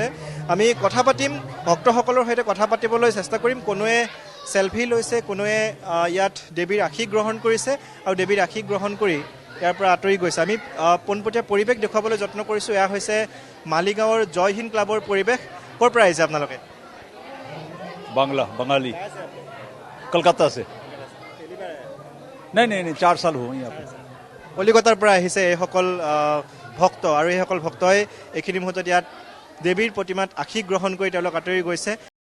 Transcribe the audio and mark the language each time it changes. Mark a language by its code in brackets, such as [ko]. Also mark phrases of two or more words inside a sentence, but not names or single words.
[as] আমি কথা পাতিম, ভক্তসকলৰ সৈতে কথা পাতিবলৈ চেষ্টা কৰিম। কোনোৱে চেলফি লৈছে, কোনোৱে ইয়াত দেৱীৰ আশীষ গ্ৰহণ কৰিছে, আৰু দেৱীৰ আশীষ গ্ৰহণ কৰি ইয়াৰ পৰা আঁতৰি গৈছে। আমি পোনপটীয়া পৰিৱেশ দেখুৱাবলৈ যত্ন কৰিছোঁ। এয়া হৈছে মালিগাঁৱৰ জয় হিন্দ ক্লাবৰ পৰিৱেশ। ক'ৰ পৰা আহিছে আপোনালোকে? [hi] बंगाली कलकत्ता से। नहीं 4 साल हुए यहाँ पे। [as] কলিকতাৰ পৰা আহিছে এইসকল ভক্ত, আৰু এইসকল ভক্তই এইখিনি মুহূৰ্তত ইয়াত দেৱীৰ প্ৰতিমাত আশীষ গ্ৰহণ কৰি তেওঁলোক আঁতৰি গৈছে।